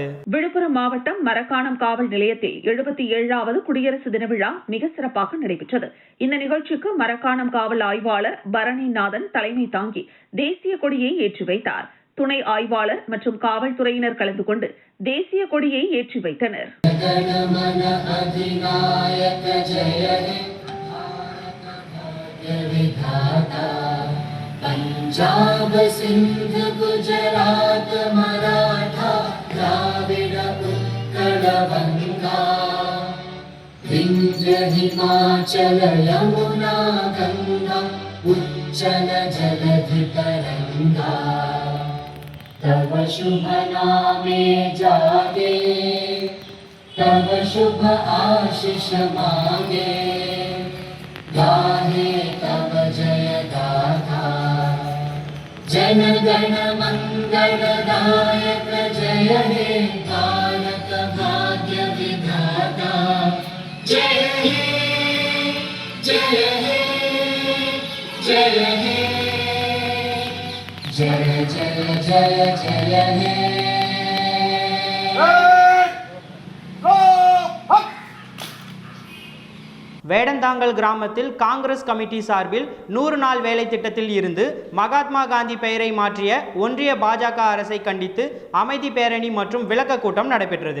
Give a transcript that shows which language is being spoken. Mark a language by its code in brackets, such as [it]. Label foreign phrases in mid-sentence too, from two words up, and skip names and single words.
[ta] விழுப்புரம் மாவட்டம் மரக்காணம் காவல் நிலையத்தில் 77வது குடியரசு தின விழா மிக சிறப்பாக நடைபெற்றது. இந்த நிகழ்ச்சிக்கு மரக்காணம் காவல் ஆய்வாளர் பரணிநாதன் தலைமை தாங்கி தேசிய கொடியை ஏற்றி வைத்தார். துணை ஆய்வாளர் மற்றும் காவல்துறையினர் கலந்து கொண்டு தேசிய கொடியை ஏற்றி வைத்தனர். [bn] पंजाब सिंध गुजरात मराठा द्राविड উৎকল বঙ্গ বিন্ধ্য হিমাচল যমুনা গঙ্গা উচ্ছল জলধি তরঙ্গ তব শুভ নামে জাগে তব শুভ আশিস মাগে গাহে তব জয় গাথা জন গণ মঙ্গলদায়ক জয় হে ভারত ভাগ্য বিধাতা জয় হে জয় হে জয় হে জয় জয় জয় জয় হে [ta] வேடந்தாங்கல் கிராமத்தில் காங்கிரஸ் கமிட்டி சார்பில் 100 நாள் வேலை திட்டத்தில் இருந்து மகாத்மா காந்தி பெயரை மாற்றிய ஒன்றிய பாஜக அரசை கண்டித்து அமைதி பேரணி மற்றும் விளக்க கூட்டம் நடைபெற்றது.